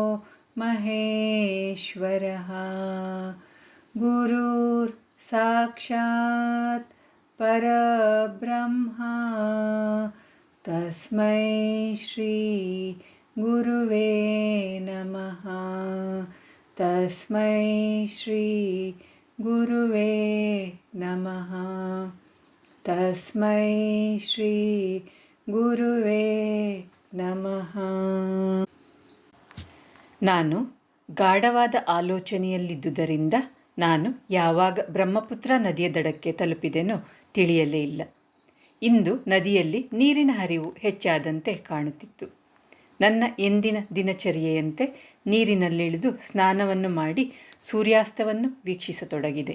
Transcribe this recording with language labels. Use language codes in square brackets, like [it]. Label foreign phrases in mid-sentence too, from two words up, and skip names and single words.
[sa] ಮಹೇಶ್ವರಃ ಗುರುರ್ ಸಾಕ್ಷಾತ್ ಪರಬ್ರಹ್ಮ ತಸ್ಮೈ ಶ್ರೀ ಗುರುವೇ ನಮಃ. ತಸ್ಮೈ ಶ್ರೀ ಗುರುವೇ ನಮಃ. ತಸ್ಮೈ ಶ್ರೀ ಗುರುವೇ ನಮಃ. [kn] ನಾನು ಗಾಢವಾದ ಆಲೋಚನೆಯಲ್ಲಿದ್ದುದರಿಂದ ನಾನು ಯಾವಾಗ ಬ್ರಹ್ಮಪುತ್ರ ನದಿಯ ದಡಕ್ಕೆ ತಲುಪಿದೆನೋ ತಿಳಿಯಲೇ ಇಲ್ಲ. ಇಂದು ನದಿಯಲ್ಲಿ ನೀರಿನ ಹರಿವು ಹೆಚ್ಚಾದಂತೆ ಕಾಣುತ್ತಿತ್ತು. ನನ್ನ ಎಂದಿನ ದಿನಚರಿಯೆಯಂತೆ ನೀರಿನಲ್ಲಿಳಿದು ಸ್ನಾನವನ್ನು ಮಾಡಿ ಸೂರ್ಯಾಸ್ತವನ್ನು ವೀಕ್ಷಿಸತೊಡಗಿದೆ.